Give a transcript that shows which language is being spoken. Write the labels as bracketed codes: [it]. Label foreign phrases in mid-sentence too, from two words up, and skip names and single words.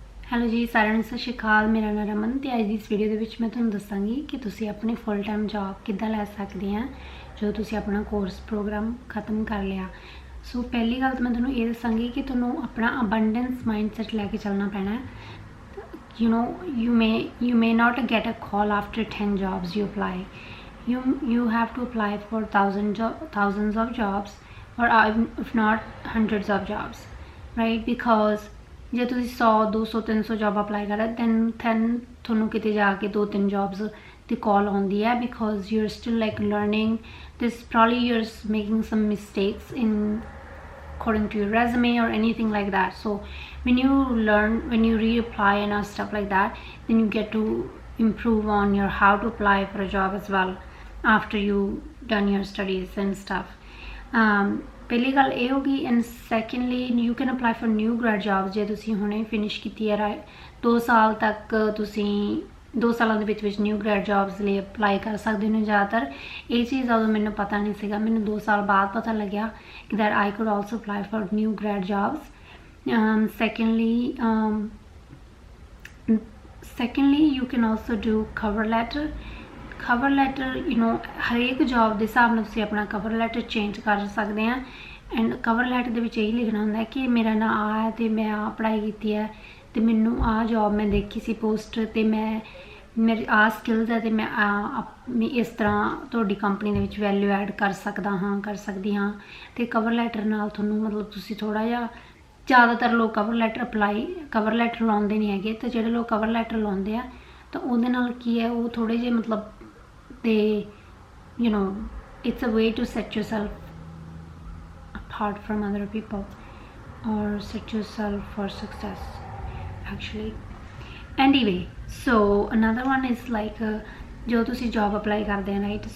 [pa] ਹੈਲੋ ਜੀ ਸਾਰਿਆਂ ਨੂੰ ਸਤਿ ਸ਼੍ਰੀ ਅਕਾਲ। ਮੇਰਾ ਨਾਮ ਰਮਨ ਤੇ ਅੱਜ ਦੀ ਇਸ ਵੀਡੀਓ ਦੇ ਵਿੱਚ ਮੈਂ ਤੁਹਾਨੂੰ ਦੱਸਾਂਗੀ ਕਿ ਤੁਸੀਂ ਆਪਣੀ ਫੁੱਲ ਟਾਈਮ ਜੌਬ ਕਿੱਦਾਂ ਲੈ ਸਕਦੇ ਆ ਜਦੋਂ ਤੁਸੀਂ ਆਪਣਾ ਕੋਰਸ ਪ੍ਰੋਗਰਾਮ ਖਤਮ ਕਰ ਲਿਆ। ਸੋ ਪਹਿਲੀ ਗੱਲ ਤਾਂ ਮੈਂ ਤੁਹਾਨੂੰ ਇਹ ਦੱਸਾਂਗੀ ਕਿ ਤੁਹਾਨੂੰ ਆਪਣਾ [en] abundance mindset [pa] ਲੈ ਕੇ ਚੱਲਣਾ ਪੈਣਾ ਹੈ। [en] you may not get a call after 10 jobs you apply. You have to apply for thousands of jobs or if not hundreds of jobs, right? Because [pa] ਜੇ ਤੁਸੀਂ 100 200 300 ਜੋਬ ਅਪਲਾਈ ਕਰ ਰਹੇ [en] then [pa] ਤੁਹਾਨੂੰ ਕਿਤੇ ਜਾ ਕੇ 2-3 ਜੋਬਸ ਦੀ ਕਾਲ ਆਉਂਦੀ ਹੈ [en] because you're still like learning this, probably you're making some mistakes in according to your resume or anything like that. So when you reapply and stuff like that, then you get to improve on your how to apply for a job as well after you done your studies and stuff. [pa] ਪਹਿਲੀ ਗੱਲ ਇਹ ਹੋਗੀ [en] and secondly you can apply for new grad jobs. [pa] ਜੇ ਤੁਸੀਂ ਹੁਣੇ ਫਿਨਿਸ਼ ਕੀਤੀ ਹੈ 2 ਸਾਲ ਤੱਕ ਤੁਸੀਂ 2 ਸਾਲਾਂ ਦੇ ਵਿੱਚ [en] new grad jobs [pa] ਲਈ ਅਪਲਾਈ ਕਰ ਸਕਦੇ ਹੋ। ਜ਼ਿਆਦਾਤਰ ਇਹ ਚੀਜ਼ ਉਦੋਂ ਮੈਨੂੰ ਪਤਾ ਨਹੀਂ ਸੀਗਾ, ਮੈਨੂੰ 2 ਸਾਲ ਬਾਅਦ ਪਤਾ ਲੱਗਿਆ ਕਿ [en] that I could also apply for new grad jobs. secondly you can also do cover letter [pa] ਹਰੇਕ ਜੌਬ ਦੇ ਹਿਸਾਬ ਨਾਲ ਤੁਸੀਂ ਆਪਣਾ [en] cover letter [pa] ਚੇਂਜ ਕਰ ਸਕਦੇ ਆ [en] and cover letter [pa] ਦੇ ਵਿੱਚ ਇਹੀ ਲਿਖਣਾ ਹੁੰਦਾ ਕਿ ਮੇਰਾ ਨਾਂ ਆ ਹੈ ਤੇ ਮੈਂ ਆ ਪੜ੍ਹਾਈ ਕੀਤੀ ਹੈ ਤੇ ਮੈਨੂੰ ਆ ਜੌਬ ਮੈਂ ਦੇਖੀ ਸੀ ਪੋਸਟ ਤੇ ਮੇਰੀ ਆ ਸਕਿੱਲਸ ਹੈ ਤੇ ਮੈਂ ਇਸ ਤਰ੍ਹਾਂ ਤੁਹਾਡੀ ਕੰਪਨੀ ਦੇ ਵਿੱਚ [en] value add [pa] ਕਰ ਸਕਦੀ ਹਾਂ ਤੇ [en] cover letter [pa] ਨਾਲ ਤੁਹਾਨੂੰ ਮਤਲਬ ਤੁਸੀਂ ਥੋੜ੍ਹਾ ਜਿਹਾ ਜ਼ਿਆਦਾਤਰ ਲੋਕ [en] cover letter [pa] ਲਾਉਂਦੇ ਨਹੀਂ ਹੈਗੇ ਤੇ ਜਿਹੜੇ ਲੋਕ [en] cover letter [pa] ਲਾਉਂਦੇ ਆ ਤਾਂ ਉਹਦੇ ਨਾਲ ਕੀ ਹੈ ਉਹ ਥੋੜ੍ਹੇ ਜਿਹੇ ਮਤਲਬ [en] it's a way to set yourself apart from other people or set yourself for success actually. Anyway, so another one is like [pa] ਜੋ ਤੁਸੀ [en] job apply [hi] करते हैं, [en] right?